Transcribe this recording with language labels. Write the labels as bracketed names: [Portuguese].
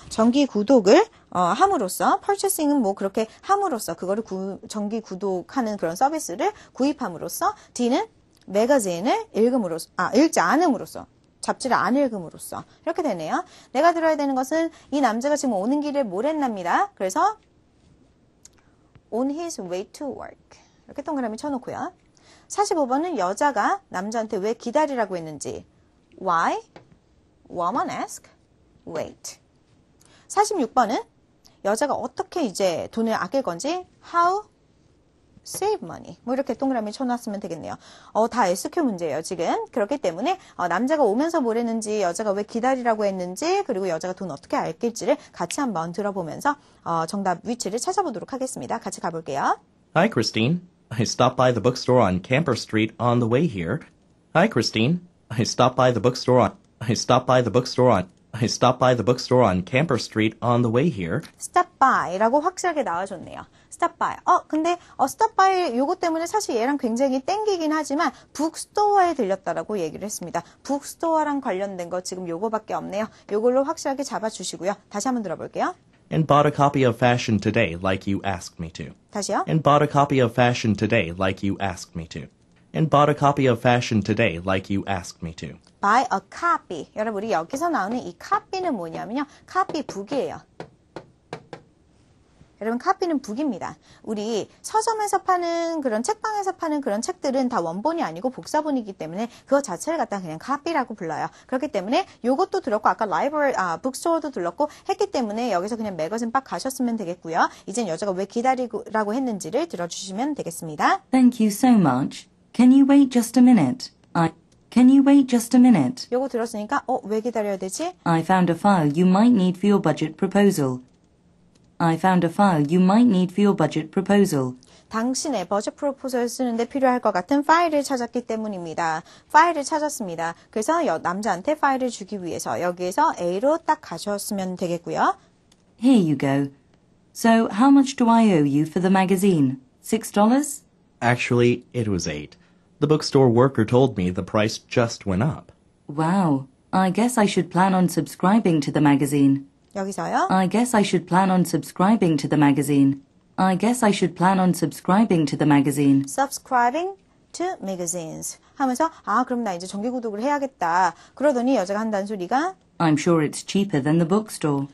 [Korean] 정기 구독을 함으로써 purchasing은 뭐 그렇게 함으로써 그거를 정기 구독하는 그런 서비스를 구입함으로써. D는 매거진을 읽지 않음으로써. 잡지를 안 읽음으로써. 이렇게 되네요. 내가 들어야 되는 것은 이 남자가 지금 오는 길에 뭘 했납니다. [English] 그래서 on his way to work. [Korean] 이렇게 동그라미 쳐놓고요. 45번은 여자가 남자한테 왜 기다리라고 했는지. [English] Why? Woman ask. Wait. [Korean] 46번은 여자가 어떻게 이제 돈을 아낄 건지. [English] How? Save money. [Korean] 뭐 이렇게 동그라미 쳐놨으면 되겠네요. 다 SQ 문제예요, 지금. 그렇기 때문에 남자가 오면서 뭘 했는지, 여자가 왜 기다리라고 했는지, 그리고 여자가 돈 어떻게 아낄지를 같이 한번 들어보면서 정답 위치를 찾아보도록 하겠습니다. 같이 가볼게요. [English] Hi, Christine. I stopped by the bookstore on Camper Street on the way here. Hi, Christine. I stopped by the bookstore on I stopped by the bookstore on Camper Street on the way here. [Korean] stop by라고 확실하게 나와줬네요. [English] stop by. [Korean] 근데 stop by 요거 때문에 사실 얘랑 굉장히 땡기긴 하지만 북스토어에 들렸다라고 얘기를 했습니다. 북스토어랑 관련된 거 지금 요거밖에 없네요. 요걸로 확실하게 잡아주시고요. 다시 한번 들어볼게요. [English] And bought a copy of Fashion Today like you asked me to. [Korean] 다시요. [English] And bought a copy of Fashion Today like you asked me to. And bought a copy of Fashion Today like you asked me to. buy a copy. [Korean] 여러분 우리 여기서 나오는 이 copy는 뭐냐면요. copy 북이에요. 여러분 copy는 북입니다. 우리 서점에서 파는 그런 책방에서 파는 그런 책들은 다 원본이 아니고 복사본이기 때문에 그거 자체를 갖다 그냥 copy라고 불러요. 그렇기 때문에 요것도 들었고 아까 library, 북스토어도 들렀고 했기 때문에 여기서 그냥 매거진 박 가셨으면 되겠고요. 이젠 여자가 왜 기다리라고 했는지를 들어주시면 되겠습니다. [English] Thank you so much. Can you wait just a minute? Can you wait just a minute? [Korean] 요거 들었으니까 왜 기다려야 되지? [English] I found a file you might need for your budget proposal. I found a file you might need for your budget proposal. [Korean] 당신의 버젯 프로포저를 쓰는데 필요할 것 같은 파일을 찾았기 때문입니다. 파일을 찾았습니다. 그래서 남자한테 파일을 주기 위해서 여기에서 A로 딱 가셨으면 되겠고요. [English] Here you go. So, how much do I owe you for the magazine? $6? Actually, it was 8. The bookstore worker told me the price just went up. Wow. I guess I should plan on subscribing to the magazine. [Korean] 여기서요. [English] I guess I should plan on subscribing to the magazine. I guess I should plan on subscribing to the magazine. subscribing to magazines [Korean] 하면서 그럼 나 이제 정기 구독을 해야겠다. 그러더니 여자가 한다는 소리가 [English] I'm sure it's cheaper than the bookstore.